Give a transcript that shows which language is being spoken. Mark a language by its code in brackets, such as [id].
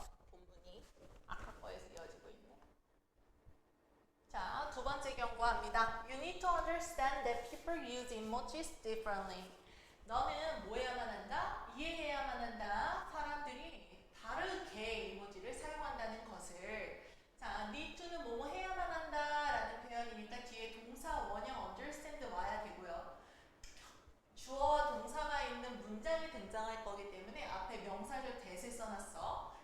[ko] 본문이 아까 거에서 이어지고 있네. 자, 두 번째 경고합니다. [en] You need to understand that people use emojis differently. [ko] 너는 뭐 해야만 한다? 이해해야만 한다. 사람들이 다르게 이모지를 사용한다는 것을. 자, need to는 뭐뭐 해야만 한다라는 표현이니까 뒤에 동사 원형 understand 와야 되고요. 주어와 동사가 있는 문장이 등장할 거기 때문에 앞에 명사절 that을 써놨어.